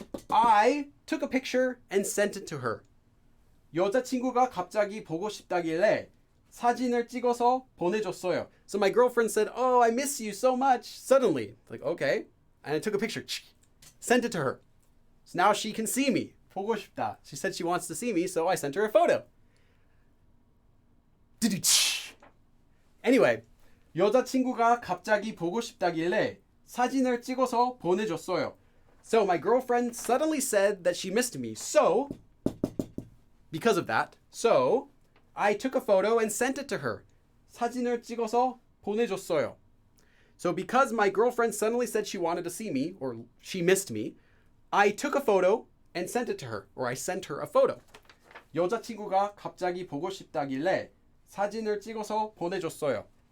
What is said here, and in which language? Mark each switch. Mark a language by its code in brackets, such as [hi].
[en] I took a picture and sent it to her. [ko] 여자친구가 갑자기 보고 싶다길래 사진을 찍어서 보내줬어요. [en] So my girlfriend said, oh, I miss you so much, suddenly. Like, okay. And I took a picture, sent it to her. So now she can see me. [ko] 보고 싶다. [en] She said she wants to see me, so I sent her a photo. Anyway, [ko] 여자친구가 갑자기 보고 싶다길래 사진을 찍어서 보내줬어요. [en] So my girlfriend suddenly said that she missed me. So, because of that, so I took a photo and sent it to her. [ko] 사진을 찍어서 보내줬어요. [en] So because my girlfriend suddenly said she wanted to see me, or she missed me, I took a photo and sent it to her, or I sent her a photo. [ko] 여자친구가 갑자기 보고 싶다길래 사진을 찍어서 보내줬어요.